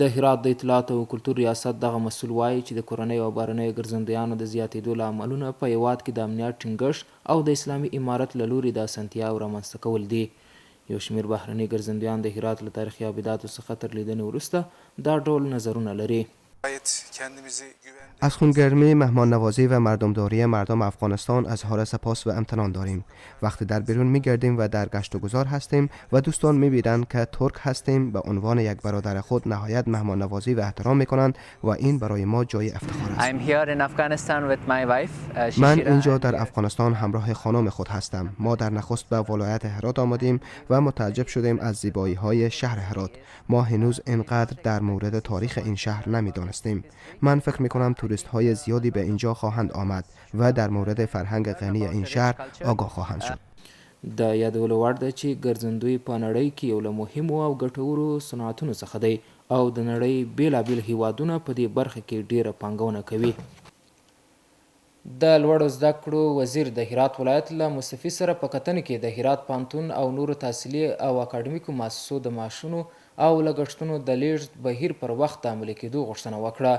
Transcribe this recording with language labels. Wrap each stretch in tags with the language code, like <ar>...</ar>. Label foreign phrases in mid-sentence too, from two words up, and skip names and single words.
<ps>د هرات د اطلاعات او کلتور ریاست دغه مسؤل وایي چې د کورنیو او بهرنیو ګرځندویانو د زیاتېدو له املونه په هیواد کې د امنیت ټینګښت او د اسلامي امارت له لوري د اسانتیاوو رامنځته کول دي. یو شمېر بهرني ګرځندویان د هرات له تاریخي ابداتو څخه تر لیدنې وروسته دا ډول نظرونه لري.</ps> <fa>از خونگرمی، مهمان نوازی و مردمداری مردم افغانستان اظهار سپاس و امتنان داریم. وقتی در بیرون میگردیم و در گشت و گذار هستیم و دوستان میبینند که ترک هستیم، به عنوان یک برادر خود نهایت مهمان نوازی و احترام میکنند و این برای ما جای افتخار است. من اینجا در افغانستان همراه خانم خود هستم. ما در نخست به ولایت هرات آمدیم و متعجب شدیم از زیبایی های شهر هرات. ما هنوز اینقدر در مورد تاریخ این شهر نمیدانستیم. من فکر میکنم توریست های زیادی به اینجا خواهند آمد و در مورد فرهنگ غنی این شهر آگاه خواهند شد.</fa> <ps>د یادولو وړ ده چې ګرځندوی په نړۍ کې یو له مهمو او ګټورو صنعتونو څخه دی او د نړۍ بیلابیل هیوادونه په دې برخه کې ډیره پانګونه کوي. د لوړو زده کړو وزیر د هرات ولایت له مصطفی سره په کتنه کې د هرات پوهنتون او نورو تحصیلي او اکاډمیکو مؤسسو د معاشونو او لګښتونو د لیږد بهیر پر وخت د عملي کېدو غوښتنه وکړه.</ps>